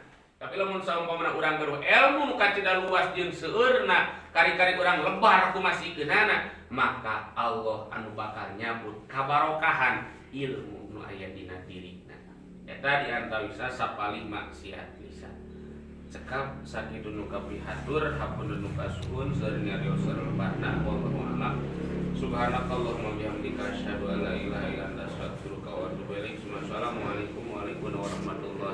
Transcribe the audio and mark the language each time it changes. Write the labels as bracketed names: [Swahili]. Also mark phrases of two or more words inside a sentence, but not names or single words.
[Sundanese] Tapi lamun saumpamana urang garuh ilmu nu kacida luas jeung seueurna kari-kari urang lebar kumasikeunana maka Allah anu bakal nyambut kabarokahan ilmu nu aya dina dirina. Eta diantarina sapalih maksiat lisan. Cekap sakitu nu kapihatur hapunten nu kasuhun seueur nyarios lebarna [Arabic] والله أعلم. سبحانك اللهم وبحمدك أشهد أن لا إله إلا أنت أستغفرك وأتوب إليك. السلام عليكم ورحمة الله وبركاته.